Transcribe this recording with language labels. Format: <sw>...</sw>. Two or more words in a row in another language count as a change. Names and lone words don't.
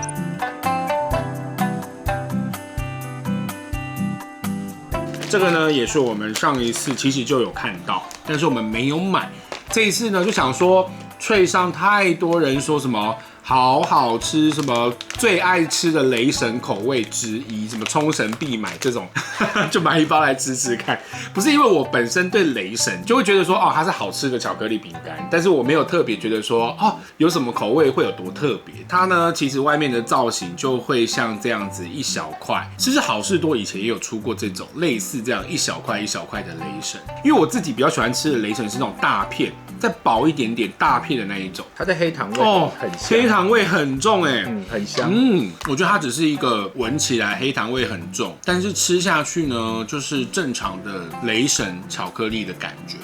<zh>這個呢，也是我們上一次其實就有看到，但是我們沒有買。這一次呢，就想說脆上太多人說什麼好好吃，什麼最愛吃的雷神口味之一，什麼沖繩必買這種，就買一包來吃吃看。不是因為我本身對雷神就會覺得說，它是好吃的巧克力餅乾，但是我沒有特別覺得說，有什麼口味會有多特別。它呢，其實外面的造型就會像這樣子一小塊。其實好市多以前也有出過這種類似這樣一小塊一小塊的雷神，因為我自己比較喜歡吃的雷神是那種大片，再薄一點點大片的那一種。它的黑糖味很香，黑糖味很重很香。我覺得它只是一個聞起來黑糖味很重，但是吃下去呢，就是正常的雷神巧克力的感覺。</zh>